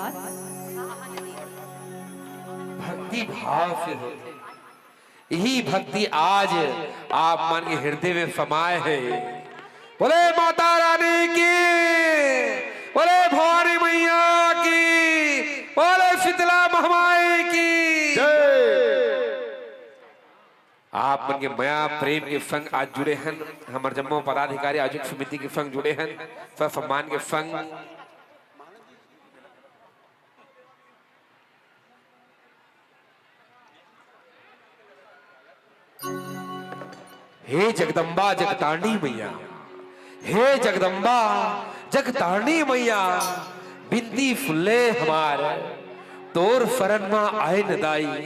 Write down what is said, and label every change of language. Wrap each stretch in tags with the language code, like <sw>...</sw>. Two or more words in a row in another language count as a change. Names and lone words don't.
<hne>भक्ति भाव से होते, यही भक्ति आज आप मन के हृदय में समाये है। बोले माता रानी की, बोले भवानी मैया की, बोले शीतला महामाई की। आप मन के माया प्रेम के संग आज जुड़े हैं। हमारे जम्मू पदाधिकारी आयोजक समिति के संग जुड़े हैं, सब सम्मान के संग। हे जगदम्बा जगतारणी मैया, हे जगदम्बा जगतारणी मैया, बिंदी फुल्ले हमार तोर फरन मा आए नदाई।</hne>